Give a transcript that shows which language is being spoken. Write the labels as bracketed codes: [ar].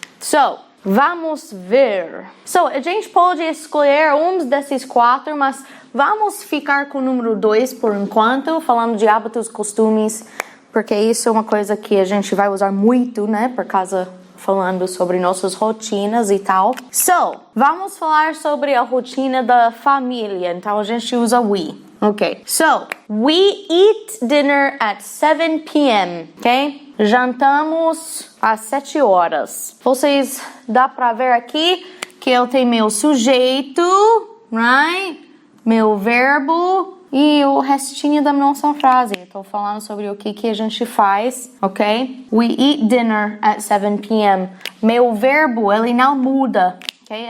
[pt] So, vamos ver. So, a gente pode escolher um desses 4, mas vamos ficar com o número 2 por enquanto, falando de hábitos, costumes, porque isso é uma coisa que a gente vai usar muito, né, por causa falando sobre nossas rotinas e tal. So, vamos falar sobre a rotina da família, então a gente usa we. [en] Ok, so, we eat dinner at 7 p.m., ok? [pt] Jantamos às 7 horas. Vocês, dá pra ver aqui que eu tenho meu sujeito, right? Meu verbo e o restinho da nossa frase. Estou falando sobre o que a gente faz, ok? [en] We eat dinner at 7 p.m. [pt] Meu verbo, ele não muda. [en] Okay?